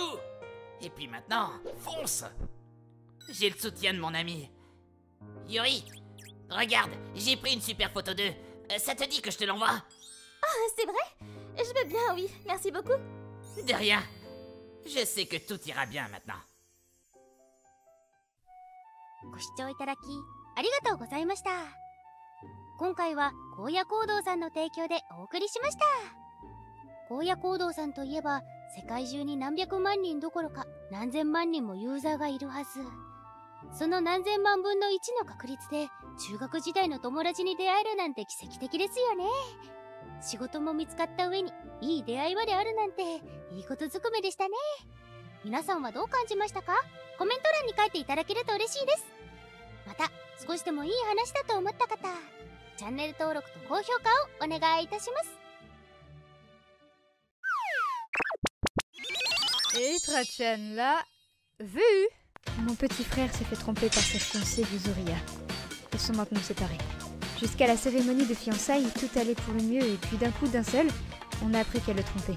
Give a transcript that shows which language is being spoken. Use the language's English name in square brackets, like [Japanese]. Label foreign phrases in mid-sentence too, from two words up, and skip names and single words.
[French] Et puis maintenant, fonce! J'ai le soutien de mon ami. Yuri, regarde, j'ai pris une super photo d'eux. Ça te dit que je te l'envoie? Ah, c'est vrai? Je veux bien, oui. Merci beaucoup. De rien. Je sais que tout ira bien maintenant. [Japanese] ご視聴いただきありがとうございました。今回は荒野行動さんの提供でお送りしました。荒野行動さんといえば世界中に何百万人どころか何千万人もユーザーがいるはず。その何千万分の1の確率で中学時代の友達に出会えるなんて奇跡的ですよね。仕事も見つかった上にいい出会いまであるなんていいことずくめでしたね。皆さんはどう感じましたか？コメント欄に書いていただけると嬉しいです。また少しでもいい話だと思った方、チャンネル登録と高評価をお願いいたします。 [French] Et Trachan l'a vu. Mon petit frère s'est fait tromper par sa fiancée Yuzuria. Ils sont maintenant séparés. Jusqu'à la cérémonie de fiançailles, tout allait pour le mieux et puis d'un coup d'un seul, on a appris qu'elle le trompait.